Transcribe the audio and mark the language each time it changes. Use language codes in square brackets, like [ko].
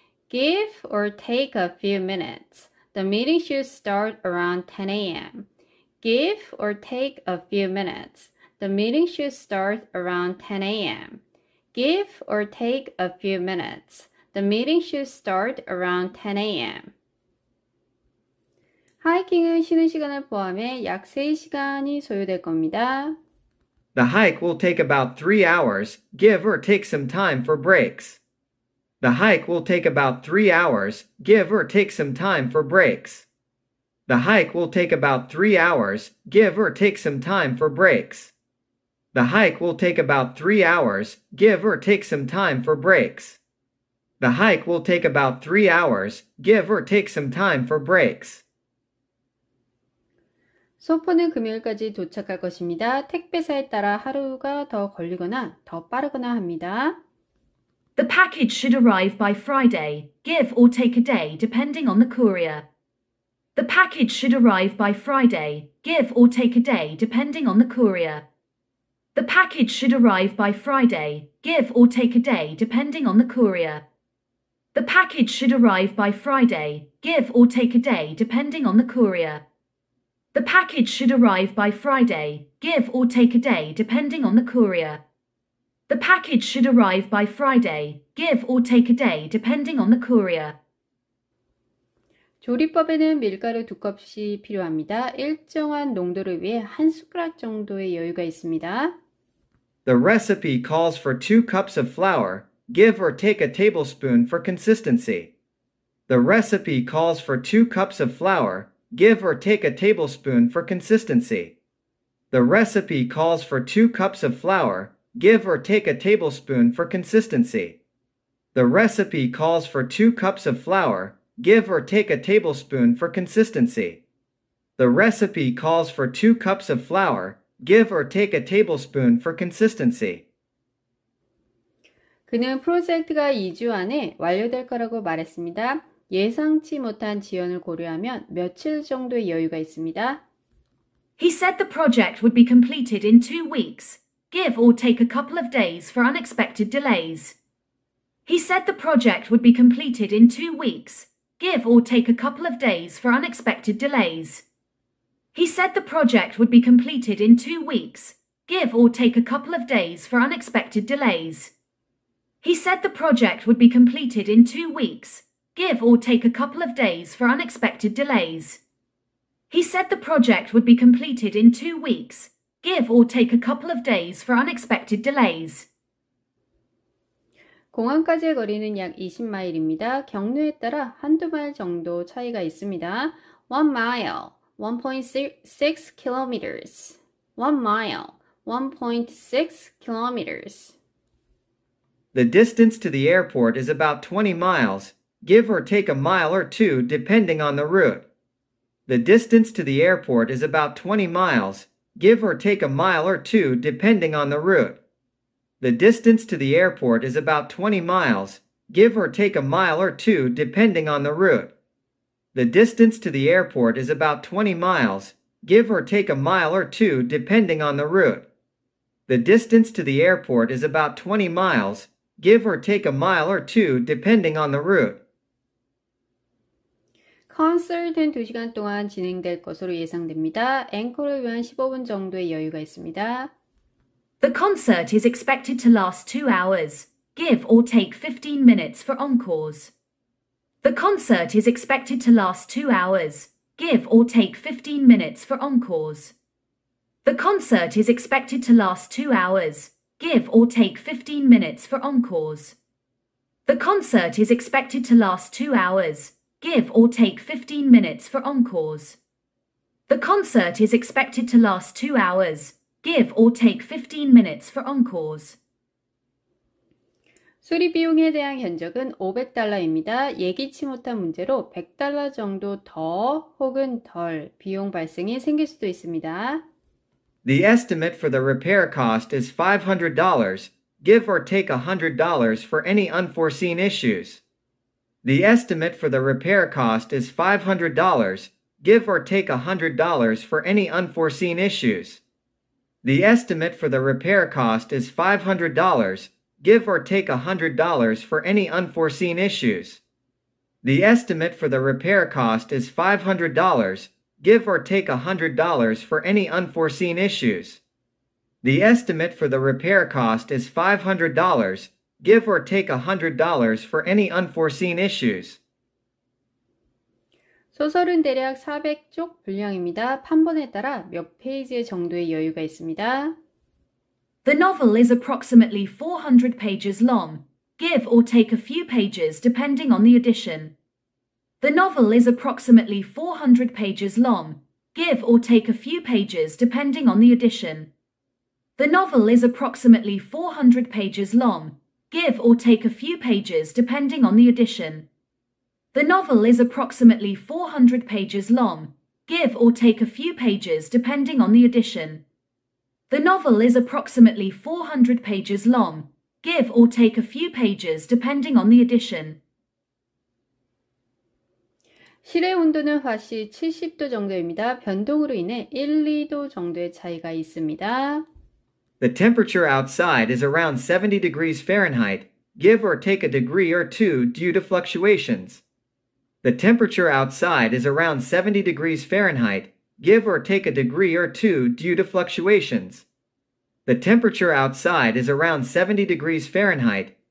[en] Give or take a few minutes. The meeting should start around 10 a.m. Give or take a few minutes. The meeting should start around 10 a.m. Give or take a few minutes. The meeting should start around 10 a.m. [ko] 하이킹은 쉬는 시간을 포함해 약 3시간이 소요될 겁니다. [en] The hike will take about 3 hours, give or take some time for breaks. The hike will take about 3 hours, give or take some time for breaks. The hike will take about 3 hours, give or take some time for breaks. The hike will take about 3 hours, give or take some time for breaks. The hike will take about 3 hours, give or take some time for breaks. [ko] 소포는 금요일까지 도착할 것입니다. 택배사에 따라 하루가 더 걸리거나 더 빠르거나 합니다. [en] The package should arrive by Friday, give or take a day depending on the courier. The package should arrive by Friday, give or take a day depending on the courier. The package should arrive by Friday, give or take a day depending on the courier. The package should arrive by Friday, give or take a day depending on the courier. The package should arrive by Friday, give or take a day depending on the courier. The package should arrive by Friday, give or take a day depending on the courier. [ko] 조리법에는 밀가루 2컵이 필요합니다. 일정한 농도를 위해 한 숟가락 정도의 여유가 있습니다. [en] The recipe calls for 2 cups of flour, give or take a tablespoon for consistency. The recipe calls for 2 cups of flour, give or take a tablespoon for consistency. The recipe calls for 2 cups of flour, give or take a tablespoon for consistency. The recipe calls for 2 cups of flour, give or take a tablespoon for consistency. The recipe calls for 2 cups of flour, give or take a tablespoon for consistency. [ko] 그는 프로젝트가 2주 안에 완료될 거라고 말했습니다. 예상치 못한 지연을 고려하면 며칠 정도의 여유가 있습니다. [en] He said the project would be completed in 2 weeks, give or take a couple of days for unexpected delays. He said the project would be completed in 2 weeks, give or take a couple of days for unexpected delays. He said the project would be completed in 2 weeks, give or take a couple of days for unexpected delays. He said the project would be completed in 2 weeks, give or take a couple of days for unexpected delays. He said the project would be completed in 2 weeks, give or take a couple of days for unexpected delays. [ko] 공항까지의 거리는 약 20마일입니다. 경로에 따라 한두 마일 정도 차이가 있습니다. [en] 1 mile, 1.6 kilometers. 1 mile, 1.6 kilometers. The distance to the airport is about 20 miles, give or take a mile or 2 depending on the route. The distance to the airport is about 20 miles, give or take a mile or 2 depending on the route. The distance to the airport is about 20 miles, give or take a mile or 2 depending on the route. The distance to the airport is about 20 miles, give or take a mile or 2 depending on the route. The distance to the airport is about 20 miles, give or take a mile or 2 depending on the route. [ko] 콘서트는 2시간 동안 진행될 것으로 예상됩니다. 앵콜을 위한 15분 정도의 여유가 있습니다. [en] The concert is expected to last 2 hours, give or take 15 minutes for encores. The concert is expected to last 2 hours. Give or take 15 minutes for encores. The concert is expected to last 2 hours. Give or take 15 minutes for encores. The concert is expected to last 2 hours. Give or take 15 minutes for encores. The concert is expected to last 2 hours. Give or take 15 minutes for encores. [ko] 수리 비용에 대한 견적은 $500입니다. 예기치 못한 문제로 $100 정도 더 혹은 덜 비용 발생이 생길 수도 있습니다. [en] The estimate for the repair cost is $500. Give or take $100 for any unforeseen issues. The estimate for the repair cost is $500. Give or take $100 for any unforeseen issues. The estimate for the repair cost is $500. Give or take $100 for any unforeseen issues. The estimate for the repair cost is $500. Give or take $100 for any unforeseen issues. The estimate for the repair cost is $500. Give or take $100 for any unforeseen issues. [ko] 소설은 대략 400쪽 분량입니다. 판본에 따라 몇 페이지 정도의 여유가 있습니다. [en] The novel is approximately 400 pages long. Give or take a few pages depending on the edition. The novel is approximately 400 pages long. Give or take a few pages depending on the edition. The novel is approximately 400 pages long. Give or take a few pages depending on the edition. The novel is approximately 400 pages long. Give or take a few pages depending on the edition. The novel is approximately 400 pages long. Give or take a few pages depending on the edition. [ko] 실의 온도는 화씨 70도 정도입니다. 변동으로 인해 1, 2도 정도의 차이가 있습니다. [en] The temperature outside is around 70 degrees Fahrenheit. Give or take a degree or two due to fluctuations. The temperature outside is around 70 degrees Fahrenheit. Give or take a degree or two due to fluctuations. The temperature outside is around 70 degrees Fahrenheit.